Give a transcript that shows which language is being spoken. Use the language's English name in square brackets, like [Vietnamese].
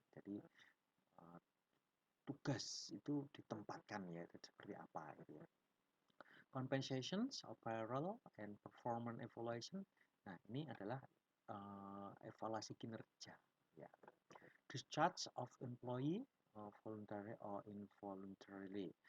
[Indonesian] Jadi tugas itu ditempatkan, ya, itu seperti apa gitu, ya. [English] Compensations of payroll and performance evaluation. [Indonesian] Nah, ini adalah evaluasi kinerja, ya. [English] Discharge of employee voluntary or involuntarily.